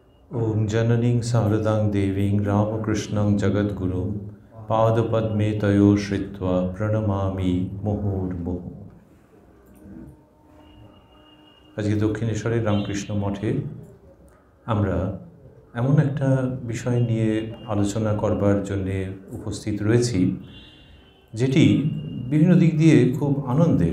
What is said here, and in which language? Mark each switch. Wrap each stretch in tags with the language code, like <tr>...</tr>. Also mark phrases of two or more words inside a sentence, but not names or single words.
<sa>ओम जननीं शारदां देवीं रामकृष्णं जगद्गुरुं पादपद्मे तयो श्रित्वा प्रणमामि मुहुर्मुहुः।</sa> <bn>আজকে দক্ষিণেশ্বরের রামকৃষ্ণ মঠে আমরা এমন একটা বিষয় নিয়ে আলোচনা করবার জন্যে উপস্থিত রয়েছি যেটি বিভিন্ন দিক দিয়ে খুব আনন্দের।</bn>